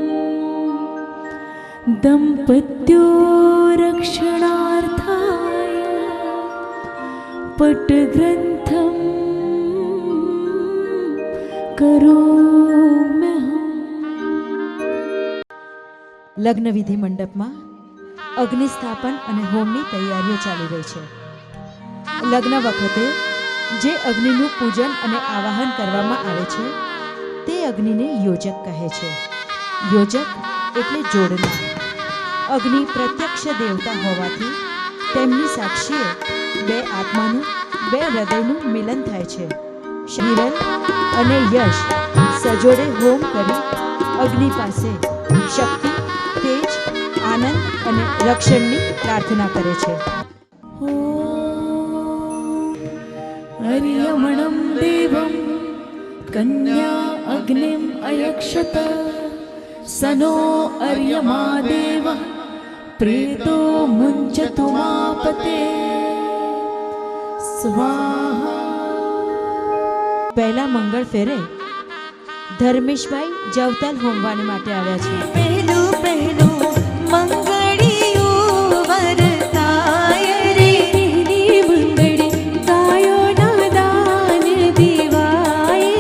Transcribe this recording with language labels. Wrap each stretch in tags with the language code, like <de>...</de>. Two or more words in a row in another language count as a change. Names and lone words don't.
<sa>दम्पत्यो रक्षणार्थाय पट्टग्रन्थं करोम्यहम्.</sa> <gu>લગ્નવિધિ મંડપમાં અગ્નિસ્થાપન અને હોમની તૈયારીઓ ચાલી રહી છે. લગ્ન વખતે જે અગ્નિનું પૂજન અને આવાહન કરવામાં આવે છે તે અગ્નિને યોજક કહે છે. યોજક એટલે જોડનાર. અગ્નિ પ્રત્યક્ષ દેવતા હોવાથી તેમની સાક્ષીએ બે આત્માનું, બે હૃદયનું મિલન થાય છે. હિરલ અને યશ સજોડે હોમ કરી અગ્નિ પાસે શક્તિ, તેજ, આનંદ અને રક્ષણની પ્રાર્થના કરે છે.</gu> <sa>अर्यमणं देवं कन्या अग्निम् अयक्षत सनो अर्यमा देव प्रेतो मुञ्चतु मापते स्वाहा.</sa> <gu>પહેલા મંગળ ફેરે ધર્મેશભાઈ જવતલ હોમવાની માટે આવ્યા છે. પહેલું પહેલું મંગળિયું વરતાય રે, મંગળી ગાયો ના દાન દીવા</gu>